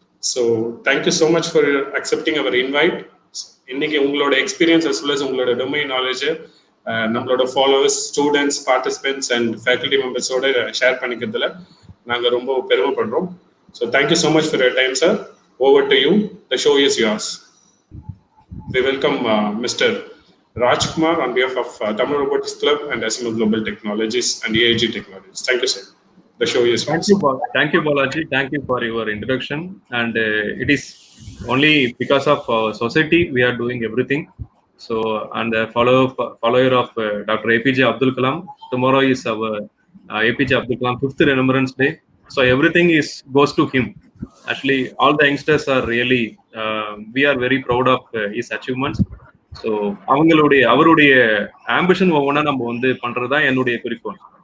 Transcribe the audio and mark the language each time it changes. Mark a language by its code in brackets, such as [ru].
[en] So thank you so much for accepting our invite. [ta] இன்னைக்கு உங்களோட experience [en] as well as [ta] உங்களோட domain knowledge நம்மளோட followers, students, participants and faculty மெம்பர்ஸோட share பண்ணிக்கிறதுல நாங்கள் ரொம்ப பெருமைப்படுறோம். [en] So thank you so much for your time, sir. Over to you. The show is yours. We welcome Mr. Rajkumar on behalf of Tamil Robotics Club and Asimo Global Technologies and AIG Technologies. Thank you, sir. The show is yours. Thank you, Balaji. Thank you for your introduction. And it is only because of society we are doing everything. So, and the follower of Dr. APJ Abdul Kalam. Tomorrow is our APJ Abdul Kalam 5th Remembrance Day. So everything goes to him. Actually, all the youngsters are really we are very proud of his achievements. [ta] So அவருடைய ambition ஒவ்வொன்றா நம்ம வந்து பண்றதுதான் என்னுடைய குறிக்கோள்.